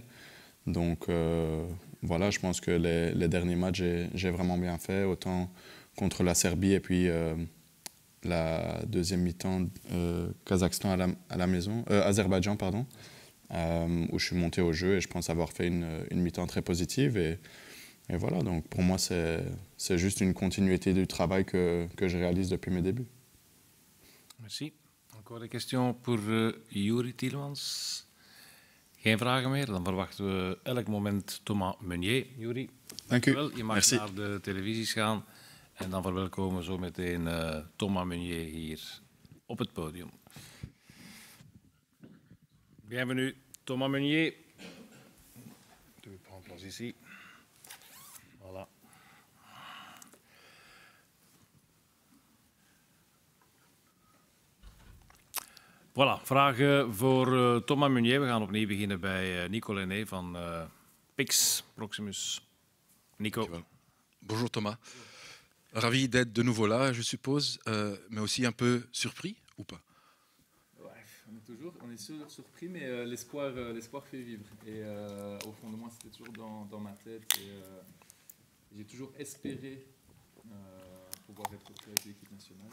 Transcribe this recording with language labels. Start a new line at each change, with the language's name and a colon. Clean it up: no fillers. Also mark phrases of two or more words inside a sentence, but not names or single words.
French: Donc voilà, je pense que les derniers matchs, j'ai vraiment bien fait, autant contre la Serbie et puis la deuxième mi-temps Kazakhstan à la maison, Azerbaïdjan, pardon, où je suis monté au jeu et je pense avoir fait une mi-temps très positive. Et voilà, donc pour moi, c'est juste une continuité du travail que je réalise depuis mes débuts. Merci. Encore des questions pour Youri Tielemans?
Dutch: Geen vragen meer? Dan verwachten we elk moment Thomas Meunier. Youri, dank u. wel. Je mag Merci. naar de televisies gaan. En dan verwelkomen we zo meteen Thomas Meunier hier op het podium.
French: Bienvenue, Thomas Meunier. Tu prends place ici. Voilà. Voilà,
Dutch: vragen voor Thomas Meunier. We gaan opnieuw beginnen bij Nico Lenné van Pix Proximus. Nico.
French: Bonjour Thomas. Ravi d'être de nouveau là, je suppose, mais aussi un peu surpris ou pas? Ouais, on est toujours surpris, mais l'espoir fait vivre. Et au fond de moi, c'était toujours dans ma tête. Et j'ai toujours espéré pouvoir être retrouvé avec l'équipe nationale.